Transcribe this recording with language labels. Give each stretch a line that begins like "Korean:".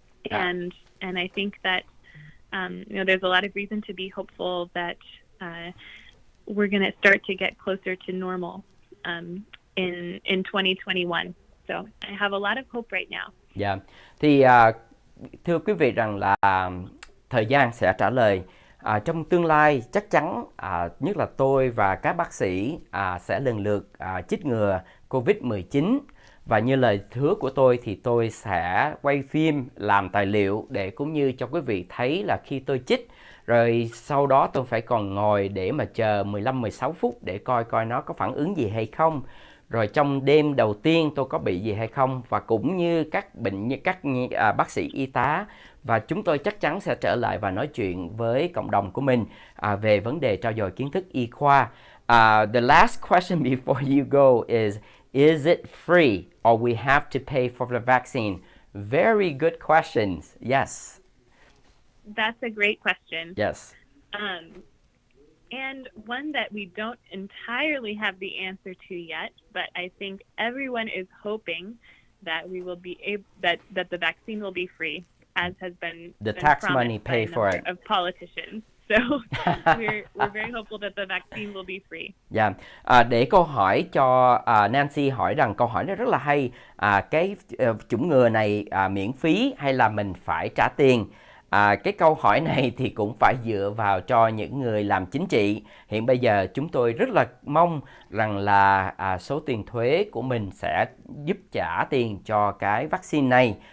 English: And I think that there's a lot of reason to be hopeful that we're going to start to get closer to normal in 2021. So I have a lot of hope right now.
Vietnamese: Dạ. Thì thưa quý vị rằng là thời gian sẽ trả lời. Trong tương lai chắc chắn nhất là tôi và các bác sĩ sẽ lần lượt chích ngừa Covid-19. Và như lời hứa của tôi thì tôi sẽ quay phim, làm tài liệu để cũng như cho quý vị thấy là khi tôi chích, rồi sau đó tôi phải còn ngồi để mà chờ 15-16 phút để coi nó có phản ứng gì hay không. Rồi trong đêm đầu tiên tôi có bị gì hay không, và cũng như các bác sĩ y tá, và chúng tôi chắc chắn sẽ trở lại và nói chuyện với cộng đồng của mình về vấn đề trao dồi kiến thức y khoa.
English: The last question before you go is it free or we have to pay for the vaccine? Very good questions. Yes. That's a great question. Yes. And one that we don't entirely have the answer to yet, but I think everyone is hoping that we will be able that the vaccine will be free, as has been the tax money pay for it of politicians. So we're very hopeful that the vaccine will be free. Yeah.
Vietnamese: Để câu hỏi cho Nancy hỏi rằng câu hỏi nó rất là hay. Cái chủng ngừa này miễn phí hay là mình phải trả tiền? Cái câu hỏi này thì cũng phải dựa vào cho những người làm chính trị. Hiện bây giờ chúng tôi rất là mong rằng là số tiền thuế của mình sẽ giúp trả tiền cho cái vaccine này.